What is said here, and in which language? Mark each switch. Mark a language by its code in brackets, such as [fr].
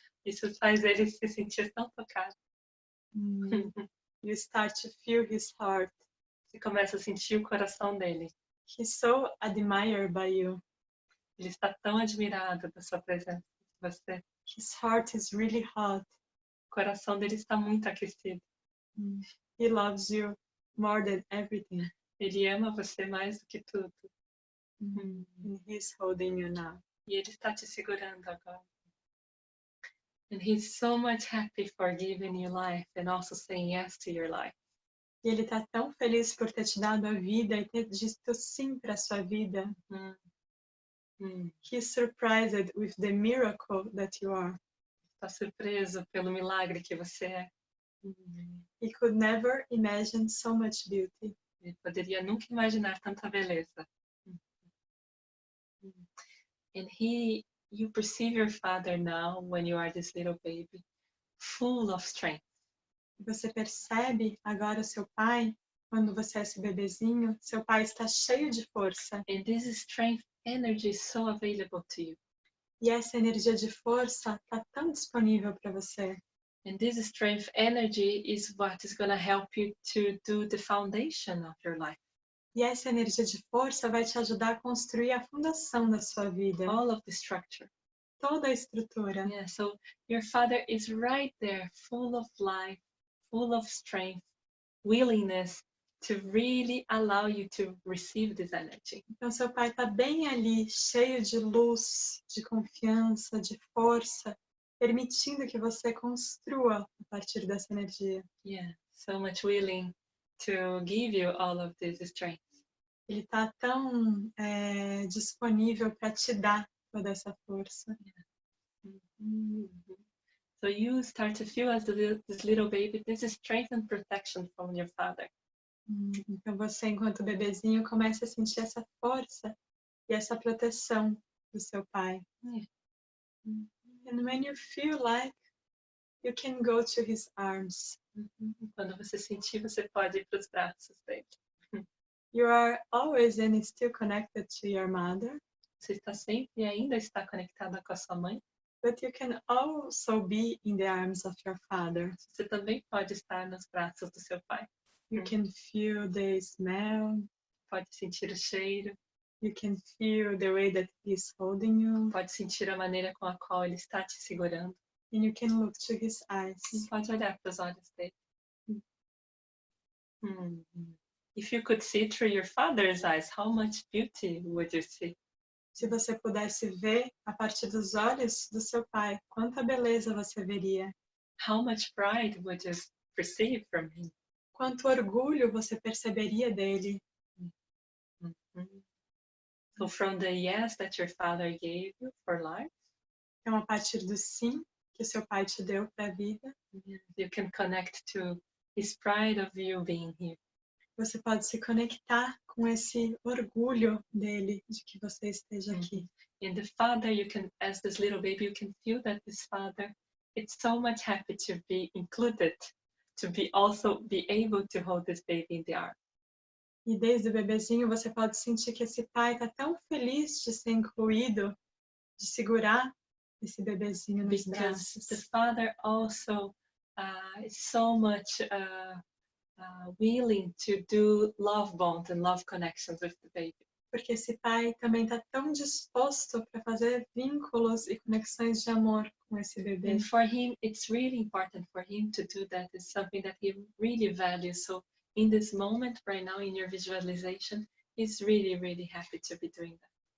[pt] Isso faz ele se sentir tão tocado. [en] You start to feel his heart. [pt] Você começa a sentir o coração dele. [en] He's so admired by you. [pt] Ele está tão admirado da sua presença com você. [en] His heart is really hot. [pt] O coração dele está muito aquecido. [en] He loves you more than everything. [pt] Ele ama você mais do que tudo. [en] And he's holding you now. [pt] E ele está te segurando agora. [en] And he's so much happy for giving you life and also saying yes to your life. [pt] E ele está tão feliz por ter te dado a vida e ter dito sim para a sua vida. [en] He's surprised with the miracle that you are. [pt] Está surpreso pelo milagre que você é. [en] He could never imagine so much beauty. [pt] Ele poderia nunca imaginar tanta beleza. [en] And you perceive your father now when you are this little baby, full of strength. [pt] Você percebe agora o seu pai, quando você é esse bebezinho, seu pai está cheio de força. [en] And this strength energy is so available to you. [pt] E essa energia de força está tão disponível para você. [en] And this strength energy is what is going to help you to do the foundation of your life. [pt] E essa energia de força vai te ajudar a construir a fundação da sua vida. [en] All of the structure. [pt] Toda a estrutura. [en] Yeah, so your father is right there, full of life, full of strength, willingness to really allow you to receive this energy. [pt] Então seu pai está bem ali, cheio de luz, de confiança, de força, permitindo que você construa a partir dessa energia. [en] Yeah, so much willing to give you all of this strength. [pt] Ele está tão disponível para te dar toda essa força. [en] So you start to feel as this little baby, this is strength and protection from your father. [pt] Então você, enquanto bebezinho, começa a sentir essa força e essa proteção do seu pai. [en] And when you feel like, you can go to his arms. [pt] Quando você sentir, você pode ir para os braços dele. [en] You are always and still connected to your mother, [pt] Você está sempre e ainda está conectada com a sua mãe. [en] but you can also be in the arms of your father. [pt] Você também pode estar nos braços do seu pai. [en] You can feel the smell. [pt] Pode sentir o cheiro. [en] You can feel the way that he's holding you. [pt] Pode sentir a maneira com a qual ele está te segurando. [en] And you can look to his eyes. [pt] E pode olhar para os olhos dele. [en] If you could see through your father's eyes, how much beauty would you see? [pt] Se você pudesse ver a partir dos olhos do seu pai, quanta beleza você veria. [en] How much pride would you perceive from him? [pt] Quanto orgulho você perceberia dele. [en] So from the yes that your father gave you for life, [pt] Então, a partir do sim que seu pai te deu para a vida, [en] you can connect to his pride of you being here. [pt] você pode se conectar com esse orgulho dele de que você esteja aqui. [en] In the father, you can, as this little baby, you can feel that this father is so much happy to be included, to be also be able to hold this baby in the arm. [pt] E desde o bebezinho você pode sentir que esse pai está tão feliz de ser incluído, de segurar esse bebezinho nos [en] Because [pt] braços. [en] the father also is so much willing to do love bonds and love connections with the baby. [pt] Porque esse pai também está tão disposto para fazer vínculos e conexões de amor com esse bebê. [en] And for him, it's really important for him to do that. It's something that he really values. So in this moment right now, in your visualization, he's really, really happy to be doing that.